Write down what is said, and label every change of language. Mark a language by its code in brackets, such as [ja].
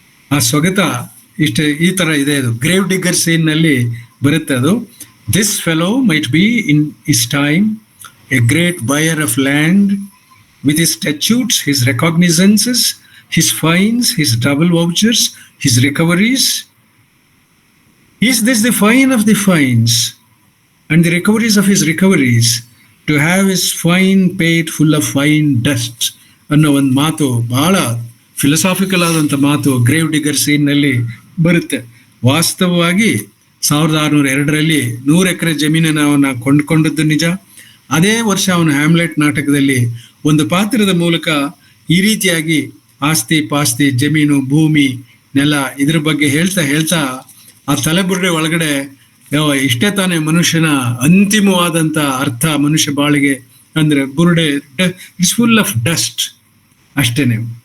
[kn] ಆ ಸೊಗತ ಈ ತರ ಇದೆ. ಅದು ಗ್ರೇವ್ ಡಿಗ್ಗರ್ ಸೀನ್ ನಲ್ಲಿ ಬರುತ್ತೆ. [en] ಅದು this fellow might be in is time a great buyer of land with his statutes, his recognizances, his fines, his double vouchers, his recoveries. Is this the fine of the fines and the recoveries of his recoveries, to have his fine paid full of fine dust? [kn] ಅನ್ನೋ ಒಂದು ಮಾತು, ಬಹಳ philosophical ಆದಂಥ ಮಾತು grave digger scene ನಲ್ಲಿ ಬರುತ್ತೆ. ವಾಸ್ತವವಾಗಿ 1602 100 ಎಕರೆ ಜಮೀನನ್ನು ಅವನ ಕೊಂಡ್ಕೊಂಡದ್ದು ನಿಜ. ಅದೇ ವರ್ಷ ಅವನು ಹ್ಯಾಮ್ಲೆಟ್ ನಾಟಕದಲ್ಲಿ ಒಂದು ಪಾತ್ರದ ಮೂಲಕ ಈ ರೀತಿಯಾಗಿ ಆಸ್ತಿ ಪಾಸ್ತಿ, ಜಮೀನು, ಭೂಮಿ, ನೆಲ ಇದ್ರ ಬಗ್ಗೆ ಹೇಳ್ತಾ ಆ ತಲೆಬುರ್ಡೆ ಒಳಗಡೆ ಇಷ್ಟೇ ತಾನೇ ಮನುಷ್ಯನ ಅಂತಿಮವಾದಂಥ ಅರ್ಥ ಮನುಷ್ಯ ಬಾಳಿಗೆ ಅಂದ್ರೆ ಬುರುಡೆ, [en] it's full of dust, [kn] ಅಷ್ಟೇನೆ.